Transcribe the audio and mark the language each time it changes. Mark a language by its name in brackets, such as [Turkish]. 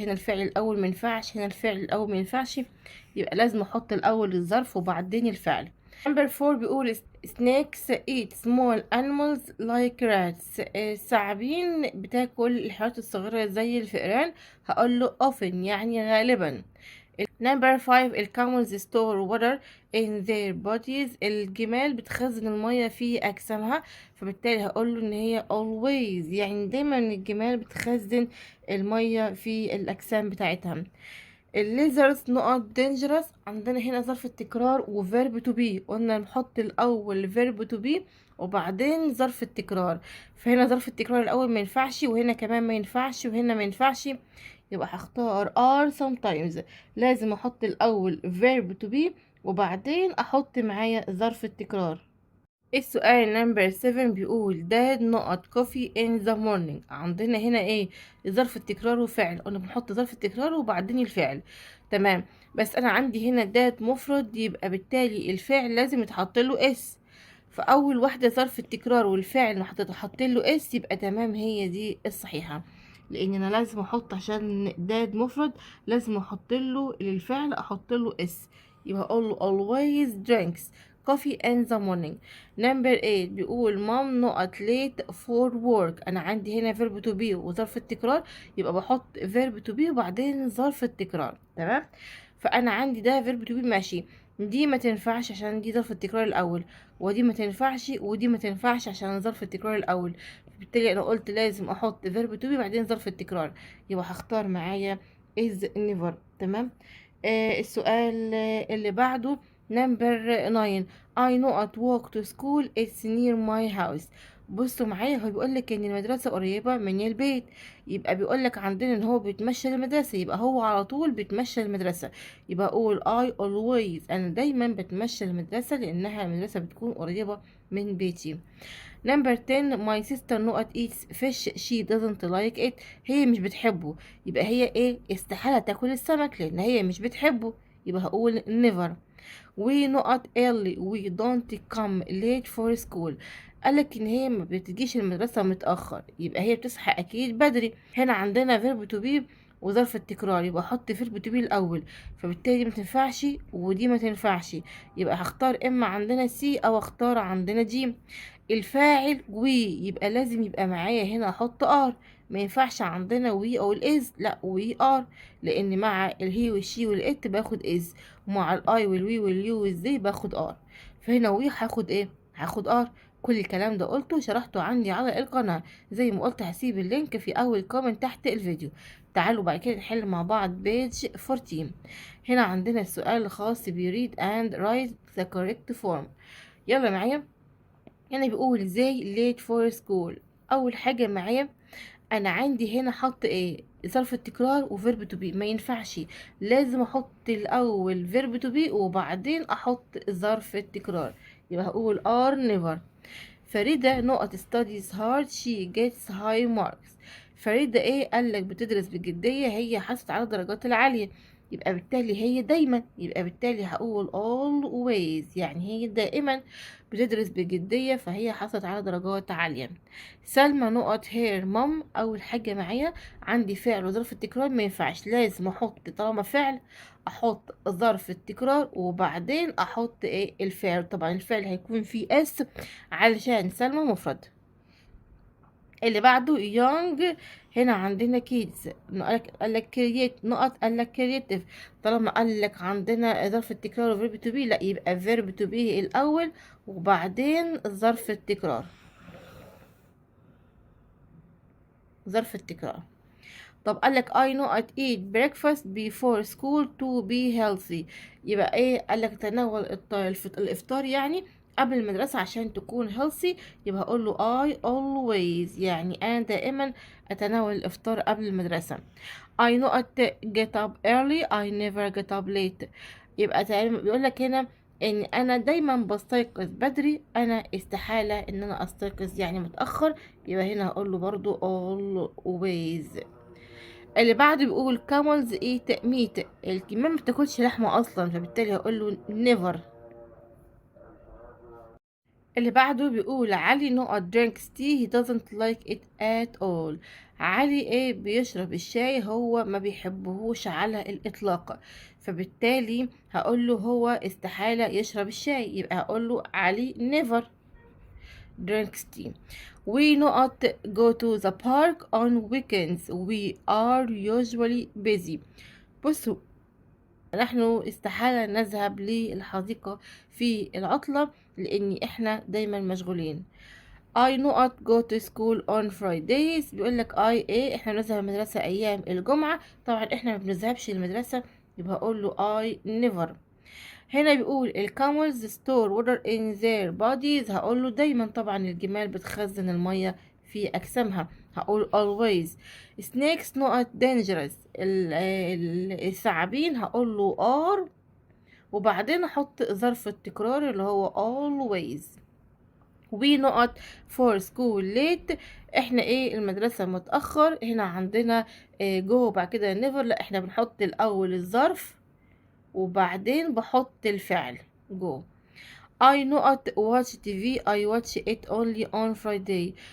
[Arabic] هنا الفعل الاول ما ينفعش هنا الفعل الاول ما ينفعش يبقى لازم احط الاول الظرف وبعدين الفعل. نمبر 4 بيقول [English] snakes eat small animals like rats [Arabic] الثعابين بتاكل الحيوانات الصغيرة زي الفئران. هقول له often يعني غالبا. [English] Number 5 الكاملز store water in their bodies. [Arabic] الجمال بتخزن المية في أجسامها، فبالتالي هقوله إن هي always، يعني دايما الجمال بتخزن المية في الأجسام بتاعتها. الليزرز نقط dangerous، عندنا هنا ظرف التكرار وفيرب تو بي، قلنا نحط الأول فيرب تو بي وبعدين ظرف التكرار، فهنا ظرف التكرار الأول ما ينفعش، وهنا كمان ما ينفعش، وهنا ما ينفعش، يبقى هختار [English] are sometimes. [Arabic] لازم احط الاول verb to be وبعدين احط معايا ظرف التكرار. السؤال نمبر 7 بيقول [English] dad نقط coffee in the morning. [Arabic] عندنا هنا ايه؟ ظرف التكرار وفعل، قلنا بنحط ظرف التكرار وبعدين الفعل، تمام. بس انا عندي هنا dad مفرد، يبقى بالتالي الفعل لازم يتحط له اس، فاول واحده ظرف التكرار والفعل هتتحط له اس، يبقى تمام، هي دي الصحيحه. لان انا لازم احط، عشان داد مفرد لازم احط له للفعل احط له اس، يبقى اقول له [English] always drinks coffee in the morning. number 8 بيقول mom not late for work. [Arabic] انا عندي هنا verb to be وظرف التكرار، يبقى بحط verb to be وبعدين ظرف التكرار، تمام. فانا عندي ده verb to be ماشي، دي ما تنفعش عشان دي ظرف التكرار الاول، ودي ما تنفعش ودي ما تنفعش عشان ظرف التكرار الاول، بالتالي انا قلت لازم احط verb to be بعدين ظرف التكرار، يبقى هختار معايا [English] is never، [Arabic] تمام. السؤال اللي بعده نمبر 9 [English] I know at walk to school it's near my house. [Arabic] بصوا معايا، هو بيقول لك ان المدرسه قريبه من البيت، يبقى بيقول لك عندنا ان هو بيتمشى للمدرسه، يبقى هو على طول بيتمشى للمدرسه، يبقى اقول [English] I always، [Arabic] انا دايما بتمشى للمدرسه لانها المدرسه بتكون قريبه من بيتي. [English] Number 10 my sister نقط eats fish she doesn't like it. [Arabic] هي مش بتحبه، يبقى هي ايه؟ استحالة تاكل السمك لان هي مش بتحبه، يبقى هقول never. [English] we نقط early we don't come late for school. [Arabic] قالك ان هي ما بتجيش المدرسة متأخر، يبقى هي بتصحى اكيد بدري. هنا عندنا verb to be وظرف التكرار، يبقى احط verb to be الاول، فبالتالي ما تنفعش ودي ما تنفعش، يبقى هختار اما عندنا سي او اختار عندنا جيم. الفاعل وي، يبقى لازم يبقى معايا هنا احط ار، ما ينفعش عندنا وي او الاز، لا وي ار، لان مع الهي والشي والات باخد از، ومع الاي والوي واليو والزي باخد ار، فهنا وي هاخد ايه؟ هاخد ار. كل الكلام ده قلته شرحته عندي على القناة، زي ما قلت هسيب اللينك في اول كومنت تحت الفيديو. تعالوا بعد كده نحل مع بعض بيج 14. هنا عندنا السؤال الخاص [English] read and write the correct form. [Arabic] يلا معايا. هنا بيقول ازاي late for school. اول حاجة معايا انا عندي هنا حط ايه؟ ظرف التكرار وفيرب تو بي، ما ينفعش، لازم احط الاول فيرب تو بي وبعدين احط ظرف التكرار، يبقى هقول [English] are never. فريدة نقط studies hard she gets high marks. [Arabic] فريدة ايه؟ قالك بتدرس بجدية، هي حصلت على الدرجات العالية، يبقى بالتالي هي دايما، يبقى بالتالي هقول always، يعني هي دائما بتدرس بجدية، فهي حصلت على درجات عالية. [English] سلمى نقط her mom. [Arabic] اول حاجة معايا عندي فعل وظرف التكرار، ما ينفعش، لازم احط طالما فعل احط ظرف التكرار وبعدين احط ايه؟ الفعل. طبعا الفعل هيكون فيه اس علشان سلمى مفرد. اللي بعده young، هنا عندنا kids، قالك create نقط، قالك creative، طالما قالك عندنا ظرف التكرار و verb to be، لا يبقى verb to be الأول وبعدين ظرف التكرار، ظرف التكرار. طب قالك [English] I not eat breakfast before school to be healthy. [Arabic] يبقى ايه؟ قالك تناول الافطار يعني قبل المدرسة عشان تكون healthy، يبقى هقول له [English] I always، [Arabic] يعني انا دائما اتناول الافطار قبل المدرسة. [English] I not get up early I never get up late. [Arabic] يبقى تقريبا بيقول لك هنا ان انا دايما بستيقظ بدري، انا استحالة ان انا استيقظ يعني متأخر، يبقى هنا هقول له برضو always. اللي بعده بيقول [English] camels eat meat. [Arabic] الكمام ما بتاكلش لحمة اصلا، فبالتالي هقول له never. اللي بعده بيقول [English] علي نقط drinks tea he doesn't like it at all. [Arabic] علي ايه؟ بيشرب الشاي، هو ما بيحبهوش على الاطلاق، فبالتالي هقول له هو استحالة يشرب الشاي، يبقى هقول له علي [English] never drinks tea. We not go to the park on weekends we are usually busy. بصوا [Arabic] نحن استحالة نذهب للحديقة في العطلة لأن احنا دايما مشغولين. [English] I not go to school on Fridays. [Arabic] بيقول لك I ايه، احنا بنذهب المدرسة ايام الجمعة. طبعا احنا ما بنذهبش المدرسة، يبقى اقول له [English] I never. [Arabic] هنا بيقول الكاملز [English] store water in their bodies، [Arabic] هقول له دايما. طبعا الجمال بتخزن المية في أجسامها، هقول always. [English] snakes not dangerous، [Arabic] الثعابين هقول له are، وبعدين احط ظرف التكرار اللي هو always. [English] we not for school late، [Arabic] احنا ايه المدرسة متأخر. هنا عندنا جو بعد كده never، لا احنا بنحط الأول الظرف وبعدين بحط الفعل جو. [English] I not watch TV، I watch it only on Friday.